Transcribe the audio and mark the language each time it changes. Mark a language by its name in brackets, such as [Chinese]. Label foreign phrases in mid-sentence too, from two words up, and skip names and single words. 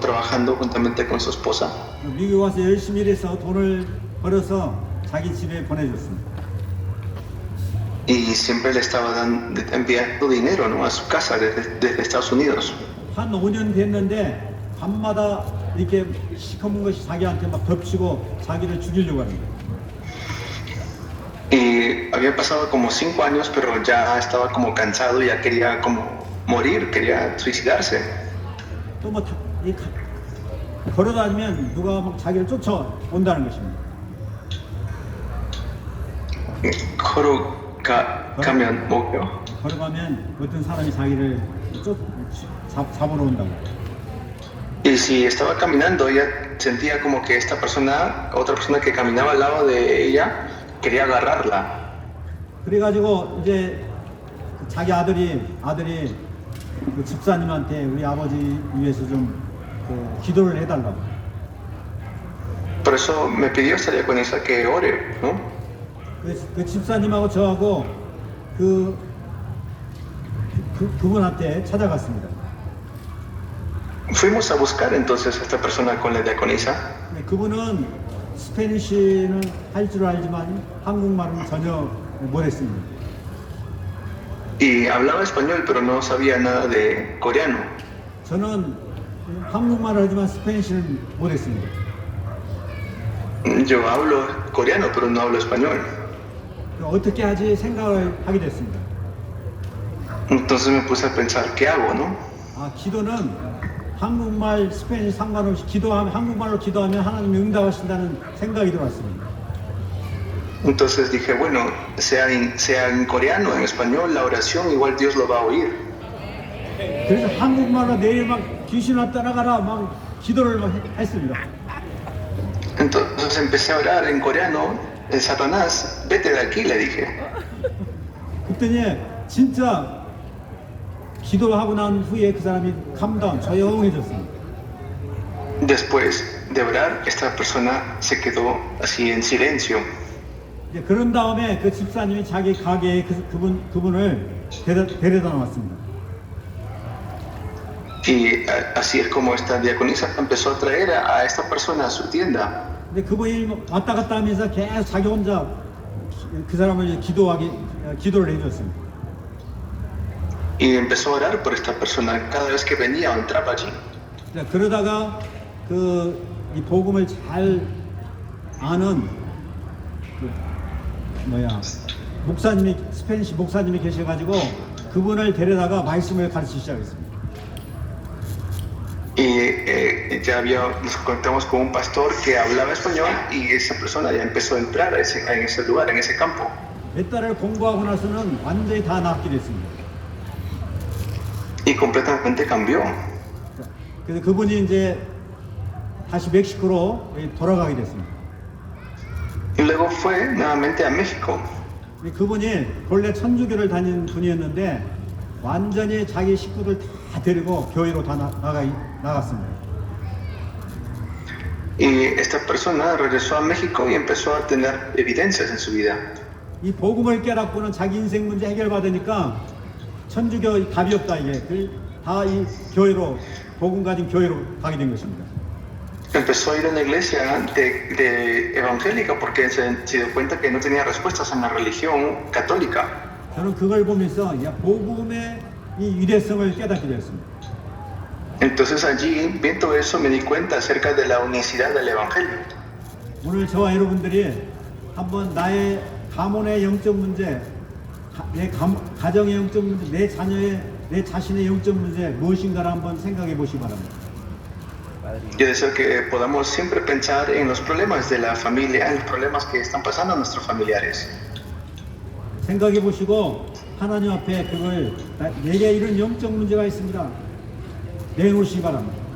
[Spanish] Trabajando juntamente con su esposa. [Korean] 미국 와서 열심히 일해서 돈을 벌어서 자기 집에 보내줬습니다. [Spanish] Y siempre le estaba enviando dinero, ¿no? A su casa desde Estados Unidos. [Korean] 한 5년 됐는데 밤마다 이렇게 시커먼 것이 자기한테 막 덮치고 자기를 죽이려고 합니다. [Spanish] Y había pasado como 5 años, pero ya estaba como cansado, ya quería como morir, quería suicidarse. [Korean] 또 뭐 걸어다니면 누가 막 자기를 쫓아온다는 것입니다. [Spanish] Camión, ¿no? [Korean] 걸어가면 어떤 사람이 자기를 잡으러 온다고. [Spanish] Y si estaba caminando, ella sentía como que esta persona, otra persona que caminaba al lado de ella, quería agarrarla. [Korean] 그래가지고 이제 자기 아들이 그 집사님한테 우리 아버지 위해서 좀 기도를 해달라고. [Spanish] Por eso me pidió esta diaconisa que ore, ¿no? [Korean] 그 집사님하고 저하고 그분한테 찾아갔습니다. [Spanish] Fuimos a buscar entonces a esta persona con la diaconisa. [Korean] 그분은 스페니쉬는 할 줄 알지만 한국말은 전혀 못했습니다. [Spanish] Y hablaba español, pero no sabía nada de coreano. [Korean] 저는 한국말을 하지만 스페니쉬는 못했습니다. [Spanish] Yo hablo coreano, pero no hablo español. [Korean] 어떻게 하지 생각을 하게 됐습니다. [Spanish] Entonces me puse a pensar, ¿qué hago, no? [Korean] 아, 기도는 한국말, 스페니쉬 상관없이 한국말로 기도하면 하나님이 응답하신다는 생각이 들어왔습니다. [Spanish] Entonces dije, bueno, sea en coreano, en español, la oración, igual Dios lo va a oír. [Korean] 그래서 한국말로 내일 막 귀신아 떠나가라 막 기도를 막 했습니다. [Spanish] Entonces empecé a orar en coreano, el Satanás, vete de aquí, le dije. [Korean] 그랬더니 진짜 기도하고 난 후에 그 사람이 감당 조용해졌습니다. [Spanish] Después de orar, esta persona se quedó así en silencio. [Korean] 이제 그런 다음에 그 집사님이 자기 가게에 그분을 데려다 놨습니다. [Spanish] Y así es como esta diaconisa empezó a traer a esta persona a su tienda. [Korean] 근데 그분이 왔다 갔다 하면서 계속 자기 혼자 그 사람을 기도를 해줬습니다. [Spanish] y empezó a orar por esta persona cada vez que venía o entraba allí. [Korean] 자, 그러다가 이 복음을 잘 아는 목사님이 스페니시 목사님이 계셔가지고 그분을 데려다가 말씀을 가르치기 시작했습니다. [Spanish] Y nos contamos con un pastor que hablaba español y esa persona ya empezó a entrar en ese lugar, en ese campo. [Korean] 몇 달을 공부하고 나서는 완전히 다 낫게 됐습니다. [Spanish] Y completamente cambió. [Korean] 그래서 그분이 이제 다시 멕시코로 돌아가게 됐습니다. [Spanish] Y luego fue nuevamente a México. [Korean] 그분이 본래 천주교를 다닌 분이었는데 완전히 자기 식구들 다 데리고 교회로 다 나갔습니다. [Spanish] Y esta persona regresó a México y empezó a tener evidencias en su vida. [Korean] 이 복음을 깨닫고는 자기 인생 문제 해결받으니까 천주교 답이 없다 이게 다 이 교회로 복음 가진 교회로 가게 된 것입니다. [Spanish] Empezó a ir a una iglesia de evangélica porque se dio cuenta que no tenía respuestas en la religión católica. [Korean] 저는 그걸 보면서 복음의 이 위대성을 깨닫게 되었습니다. [Spanish] Entonces allí, viendo eso, me di cuenta acerca de la unicidad del evangelio. [Korean] 오늘 저와 여러분들이 한번 나의 가문의 영적 문제, 내 가정의 영적 문제, 내 자신의 영적 문제 무엇인가를 한번 생각해 보시기 바랍니다. [Spanish] Yo deseo que podamos siempre pensar en los problemas de la familia, en los problemas que están pasando a nuestros familiares. [Korean] 생각해 보시고 하나님 앞에 그걸 내게 이런 영적 문제가 있습니다. 내놓으시기 바랍니다.